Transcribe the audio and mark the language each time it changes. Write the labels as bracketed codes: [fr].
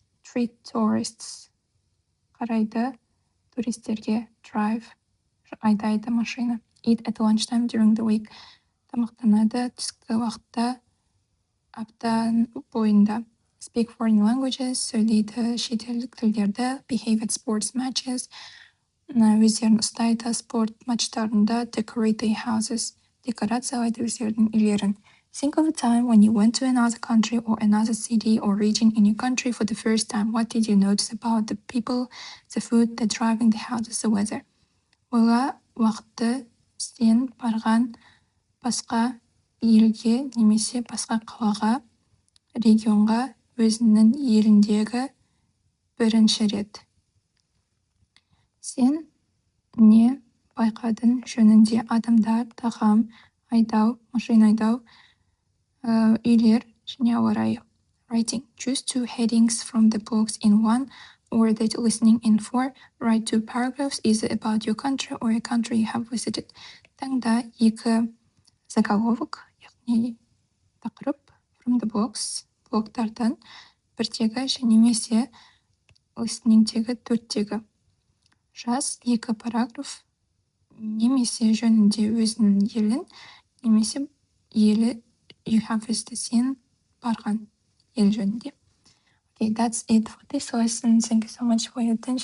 [en] Treat tourists, [kk] қарайды туристерге. Drive, айдайды машина. [en] Eat at lunchtime during the week, [kk] тамақтанады түскі уақытта апта бойында. [en] Speak foreign languages, [kk] сөйлейді шетелдік тілдерді. [en] Behave at sports matches, [kk] өздерін ұстайды спорт матчтарында. [en] Decorate their houses, [kk] декорациялайды өздерінің үйлерін. [en] Think of a time when you went to another country or another city or region in your country for the first time. What did you notice about the people, the food, the driving, the houses, the weather? [kk] Ойла уақытты сен барған басқа елге немесе басқа қалаға, регионға өзінің еліндегі бірінші рет. Сен не байқадың жөнінде? Адамдар, тағам, айдау, машина айдау, үйлер және ауа райы. [en] Writing. Choose 2 headings from the blogs in one, or that listening in 4. Write 2 paragraphs either about your country or a country you have visited. [kk] Таңда 2 заголовок, яғни тақырып [en] from the blogs, [kk] блогтардан, бірдегі және немесе listeningтегі 4-тегі. Жаз 2 параграф немесе жөнінде өзінің елін, немесе елі you have visited, сен барған ел жөнінде. [en] Okay, that's it for this lesson. Thank you so much for your attention.